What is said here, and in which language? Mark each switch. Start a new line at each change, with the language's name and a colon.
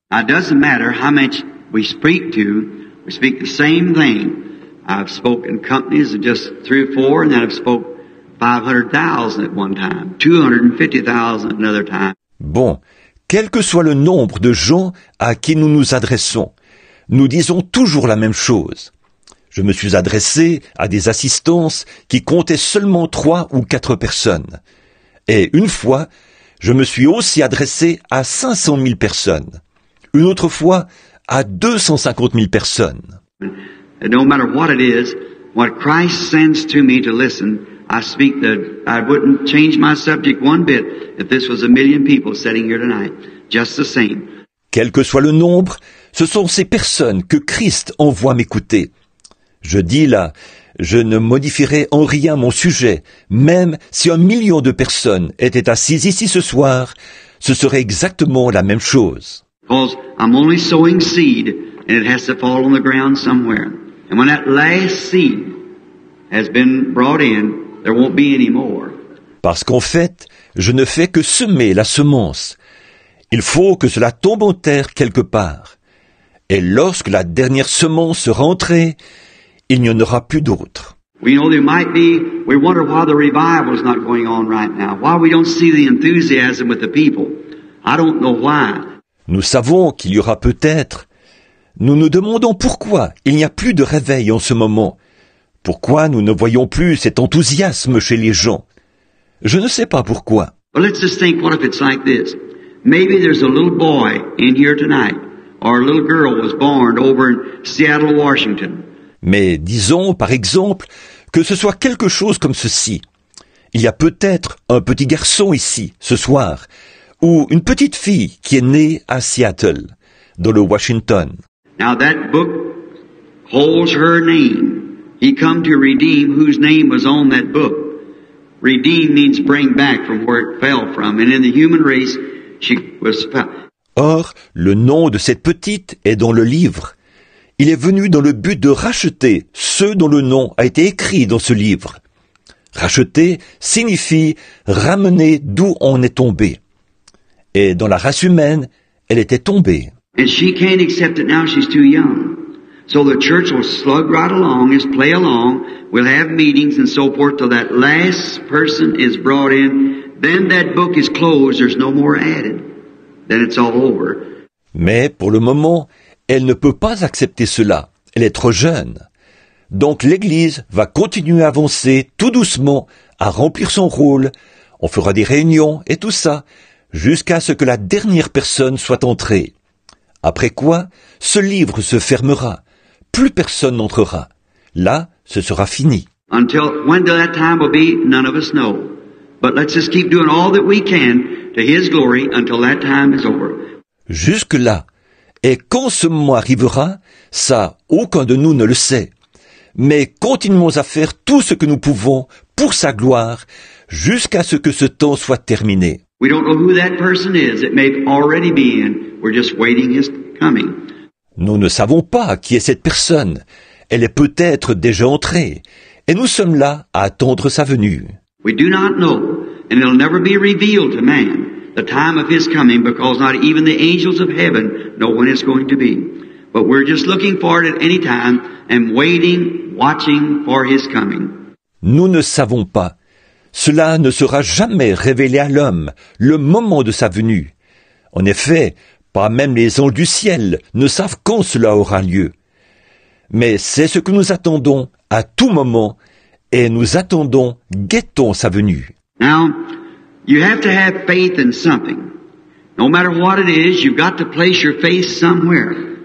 English: It doesn't matter how much we speak the same thing. I've spoken companies of just 3 or 4, and then I've spoke 500,000 at one time, 250,000 another time.
French: Bon, quel que soit le nombre de gens à qui nous nous adressons, nous disons toujours la même chose. Je me suis adressé à des assistances qui comptaient seulement 3 ou 4 personnes. Et une fois, je me suis aussi adressé à 500 000 personnes. Une autre fois, à 250 000 personnes.
English: And no matter what it is, what Christ sends to me to listen, I speak I wouldn't change my subject one bit if this was 1 million people sitting here tonight. Just the same.
French: Quel que soit le nombre, ce sont ces personnes que Christ envoie m'écouter. Je dis là, je ne modifierai en rien mon sujet, même si 1 million de personnes étaient assises ici ce soir, ce serait exactement la même chose.
English: Because I'm only sowing seed, and it has to fall on the ground somewhere. And when that last seed has been brought in, there won't be any more.
French: Parce qu'en fait, je ne fais que semer la semence. Il faut que cela tombe en terre quelque part. Et lorsque la dernière semence sera entrée, il n'y en aura plus d'autres.
English: We know there might be, we wonder why the revival is not going on right now. Why we don't see the enthusiasm with the people. I don't know why.
French: Nous savons qu'il y aura peut-être. Nous nous demandons pourquoi il n'y a plus de réveil en ce moment. Pourquoi nous ne voyons plus cet enthousiasme chez les gens. Je ne sais pas pourquoi.
English: Well, let's just think, what if it's like this? Maybe there's a little boy in here tonight, or a little girl was born over in Seattle, Washington.
French: Mais disons, par exemple, que ce soit quelque chose comme ceci. Il y a peut-être un petit garçon ici, ce soir, ou une petite fille qui est née à Seattle, dans le Washington.
English: Now that book holds her name. He come to redeem whose name was on that book. Redeem means bring back from where it fell from. And in the human race, she was found.
French: Or, le nom de cette petite est dans le livre. Il est venu dans le but de racheter ceux dont le nom a été écrit dans ce livre. Racheter signifie ramener d'où on est tombé. Et dans la race humaine, elle était tombée.
English: And she can't accept it now, she's too young. So the church will slug right along, just play along, we'll have meetings and so forth till that last person is brought in. Then that book is closed, there's no more added. Then it's all over.
French: Mais pour le moment, elle ne peut pas accepter cela. elle est trop jeune. Donc l'Église va continuer à avancer tout doucement, à remplir son rôle. On fera des réunions et tout ça, jusqu'à ce que la dernière personne soit entrée. Après quoi, ce livre se fermera. Plus personne n'entrera. Là, ce sera fini.
English: Until when that time will be, none of us know. But let's just keep doing all that we can to His glory until that time is over.
French: Jusque-là. Et quand ce moment arrivera, ça, aucun de nous ne le sait. Mais continuons à faire tout ce que nous pouvons pour sa gloire, jusqu'à ce que ce temps soit terminé.
English: We don't know who that person is. It may already be in. We're just waiting His coming.
French: Nous ne savons pas qui est cette personne. Elle est peut-être déjà entrée. Et nous sommes là à attendre sa venue.
English: We do not know, and it'll never be revealed to man, the time of His coming, because not even the angels of heaven know when it's going to be. But we're just looking for it at any time and waiting, watching for His coming.
French: Nous ne savons pas. Cela ne sera jamais révélé à l'homme, le moment de sa venue. En effet, pas même les anges du ciel ne savent quand cela aura lieu. Mais c'est ce que nous attendons à tout moment, et nous attendons, guettons sa venue.
English: Now, you have to have faith in something. No matter what it is, you've got to place your faith somewhere.